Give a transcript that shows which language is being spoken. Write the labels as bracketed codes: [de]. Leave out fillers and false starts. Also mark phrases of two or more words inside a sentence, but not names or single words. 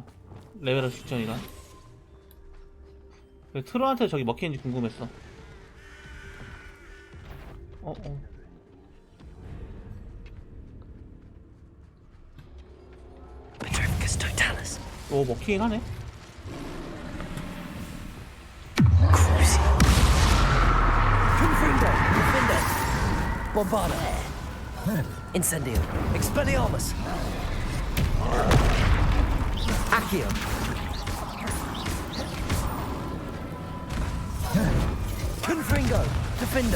[ko] 레벨업 직전이라. 트롤한테 저기 먹히는지 궁금했어. [la] Petrificus totalis. [ko] 오 먹히긴 하네. [la] Confringo. Defender. Bombarda. Incendio. Expelliarmus. Accio. Confringo. Defender.